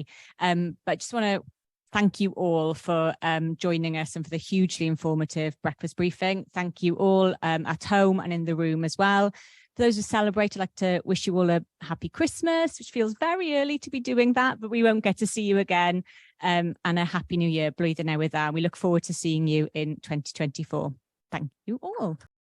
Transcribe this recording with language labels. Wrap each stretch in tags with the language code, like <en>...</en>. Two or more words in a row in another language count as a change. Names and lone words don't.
<en>But I just want to thank you all for joining us and for the hugely informative breakfast briefing. Thank you all at home and in the room as well. For those who celebrate, I'd like to wish you all a happy Christmas, which feels very early to be doing that, but we won't get to see you again. And a happy new year,</en> <cy>blwyddyn newydd dda.</cy> <en>We look forward to seeing you in 2024. Thank you all.</en>